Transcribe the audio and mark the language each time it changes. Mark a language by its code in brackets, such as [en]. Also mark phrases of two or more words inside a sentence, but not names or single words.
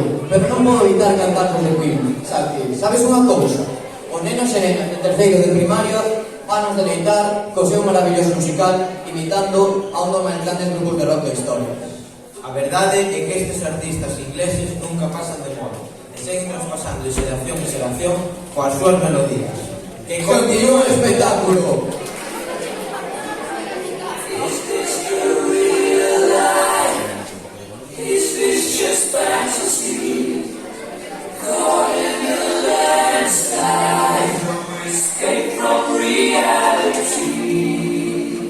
[gl] pero non podo evitar cantar con The Queen. Sabes unha cousa? Os nenos en terceiro de primaria van nos deleitar co seu maravilloso musical imitando a un dos máis grandes grupos de rock da historia. A verdade é que estes artistas ingleses nunca pasan de moda e seguen traspasando de xeración en xeración coas súas melodías. Que continúe o espectáculo! [en] Is this just fantasy? Caught in a landslide, no escape from reality.